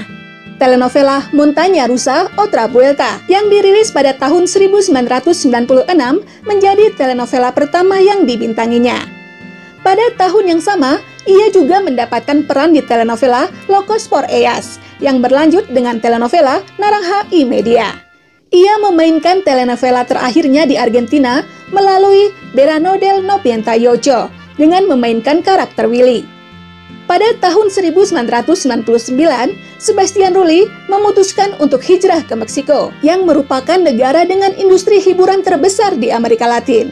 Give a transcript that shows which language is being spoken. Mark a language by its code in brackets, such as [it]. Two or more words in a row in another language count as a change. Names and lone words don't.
[id] Telenovela Montaña Rusa Otra Vuelta yang dirilis pada tahun 1996 menjadi telenovela pertama yang dibintanginya. Pada tahun yang sama, ia juga mendapatkan peran di telenovela Locos por Ellas yang berlanjut dengan telenovela Naranja y Media. Ia memainkan telenovela terakhirnya di Argentina melalui Verano del 98 dengan memainkan karakter Willy. Pada tahun 1999, Sebastian Rulli memutuskan untuk hijrah ke Meksiko, yang merupakan negara dengan industri hiburan terbesar di Amerika Latin.